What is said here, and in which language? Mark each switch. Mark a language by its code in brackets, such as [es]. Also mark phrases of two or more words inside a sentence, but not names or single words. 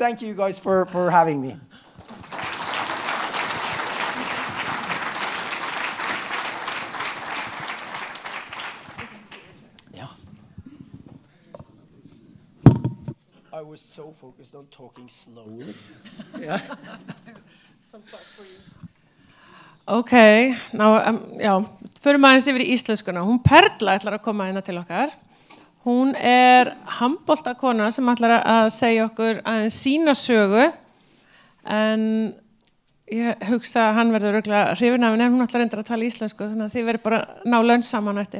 [en] Thank you guys for having me. I was so focused on talking slowly. Yeah. Some thoughts for you. [is] Ok, já, förum aðeins yfir í íslenskuna. Hún Perla ætlar að koma hérna til okkar. Hún handboltakona sem ætlar að segja okkur aðeins sína sögu, en ég hugsa að hann verður örugglega hrifinn af henni, en hún ætlar reyndar að tala íslensku, þannig að þið verður bara að ná laun saman eftir.